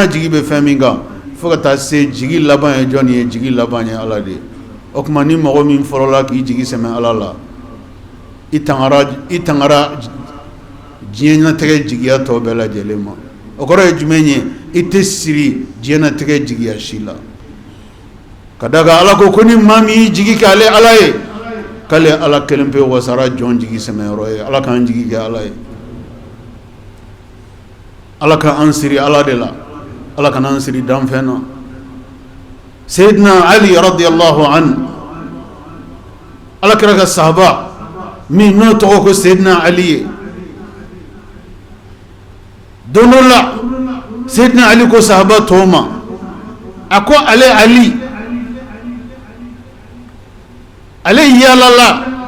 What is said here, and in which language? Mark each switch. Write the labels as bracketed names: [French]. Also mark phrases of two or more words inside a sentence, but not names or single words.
[Bambara] jigi bɛ fɛn min kan fo ka taa se jigi laban ye jɔn ye jigi laban ye Ala de o tuma ni mɔgɔ min fɔlɔla k'i jigi sɛmɛ Ala la i tangara diɲɛlatigɛ jigiya tɔ bɛɛ lajɛlen ma o kɔrɔ ye jumɛn ye i tɛ siri diɲɛlatigɛ jigiya si la ka da kan Ala ko ni maa min y'i jigi kɛ ale Ala ye k'ale Ala kelen pe wasara jɔn jigi sɛmɛyɔrɔ ye Ala k'an jigi kɛ Ala ye Ala k'an siri Ala de la Ala k'an siri danfɛn na Sayyidina Ali [Arabic] رضي الله عنه [Bambara] Ala kira ka sahaba min n'o tɔgɔ ko Sayyidina Ali ye don dɔ la Sayyidina Ali ko sahaba tɔw ma a ko ale Ali ale yalala